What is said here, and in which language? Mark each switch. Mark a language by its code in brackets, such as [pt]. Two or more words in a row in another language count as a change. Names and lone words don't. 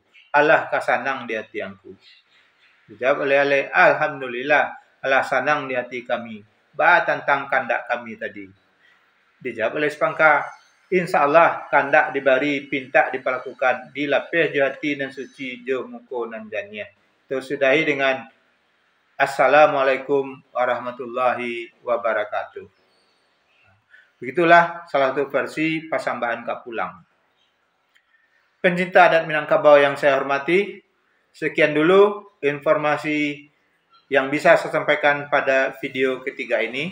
[min] Alah kasanang di hati angku. Dijawab oleh Alek, alhamdulillah, alah sanang di hati kami. Ba tentang kandak kami tadi. Dijawab oleh Sepangka, insyaAllah kandak dibari pinta diperlakukan, dilapih di hati dan suci jo muko nan janiah. [id] Tersudahi dengan [ar] Assalamualaikum warahmatullahi wabarakatuh. [id] Begitulah salah satu versi pasambahan Kapulang. Pencinta adat Minangkabau yang saya hormati, sekian dulu informasi yang bisa saya sampaikan pada video ketiga ini.